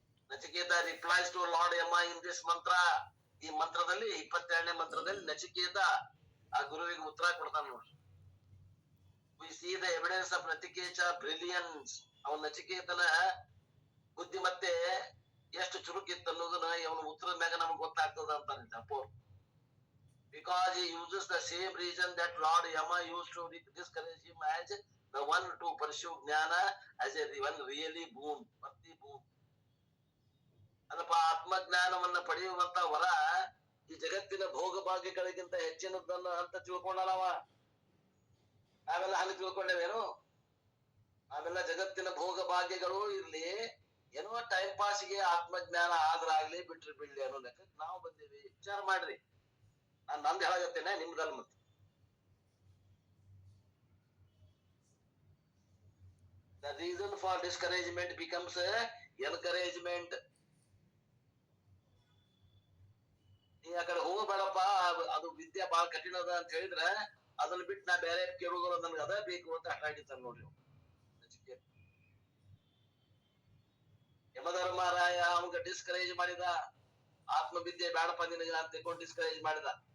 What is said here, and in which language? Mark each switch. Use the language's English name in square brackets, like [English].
[Kannada] Nachiketa [English] replies to Lord Yama in this [Kannada] ಮಂತ್ರ. ಈ ಮಂತ್ರದಲ್ಲಿ 22ನೇ ಮಂತ್ರದಲ್ಲಿ ನಚಿಕೇತ ಆ ಗುರುವಿಗೆ ಉತ್ತರ ಕೊಡ್ತಾನ ನೋಡ್ರಿ. [English] We see the evidence of Nachiketa brilliance. [Kannada] ಅವನ ನಚಿಕೇತನ ಬುದ್ಧಿಮತ್ತೆ ಎಷ್ಟು ಚುರುಕಿತ್ತು ಅನ್ನೋದನ್ನ ಅವನ ಉತ್ತರದ ಮ್ಯಾಗ ನಮ್ಗೆ ಗೊತ್ತಾಗ್ತದ ಅಂತಾನೆ ಅಪ್ಪೋರ್. [English] Because he uses the same reason that Lord Yama used to discourage him as the one to pursue jnana as a one really boon, bhakti boon. [Kannada] ಅದಪ್ಪ ಆತ್ಮಜ್ಞಾನವನ್ನ ಪಡೆಯುವಂತ ವರ ಈ ಜಗತ್ತಿನ ಭೋಗ ಭಾಗ್ಯಗಳಿಗಿಂತ ಹೆಚ್ಚಿನದನ್ನ ಅಂತ ತಿಳ್ಕೊಂಡಲ್ಲವ. ನಾವೆಲ್ಲ ಹಂಗ ತಿಳ್ಕೊಂಡೇವೇನು? ನಾವೆಲ್ಲ ಜಗತ್ತಿನ ಭೋಗ ಭಾಗ್ಯಗಳು ಇರ್ಲಿ, ಏನೋ ಟೈಮ್ ಪಾಸ್ಗೆ ಆತ್ಮಜ್ಞಾನ ಆದ್ರಾಗ್ಲಿ ಬಿಟ್ರಿ ಬಿಡ್ಲಿ ಅನ್ನೋ ಲೆಕ್ಕಕ್ಕೆ ನಾವು ಬಂದೀವಿ. ವಿಚಾರ ಮಾಡ್ರಿ. ನಾನ್ ನಂದ್ ಹೇಳಾಗತ್ತೇನೆ, ನಿಮ್ದಲ್ ಮತ್ತೆ. [English] The reason for discouragement becomes encouragement. [Kannada] ನೀ ಆ ಕಡೆ ಹೋಗ್ಬೇಡಪ್ಪ, ಅದು ವಿದ್ಯೆ ಬಹಳ ಕಠಿಣ ಅದ ಅಂತ ಹೇಳಿದ್ರೆ ಅದನ್ನ ಬಿಟ್ಟು ನಾ ಬೇರೆ ಕೇಳುವುದಿಲ್ಲ, ನನ್ಗೆ ಅದೇ ಬೇಕು ಅಂತ ಹಠ ಹಿಡಿತಾರ ನೋಡ್ರಿ. ಯಮಧರ್ಮರಾಯ ಅವಾಗ ಡಿಸ್ಕರೇಜ್ ಮಾಡಿದ, ಆತ್ಮವಿದ್ಯೆ ಬೇಡಪ್ಪ ನಿನಗ ಅಂತ ತಿಳ್ಕೊಂಡು ಡಿಸ್ಕರೇಜ್ ಮಾಡಿದ.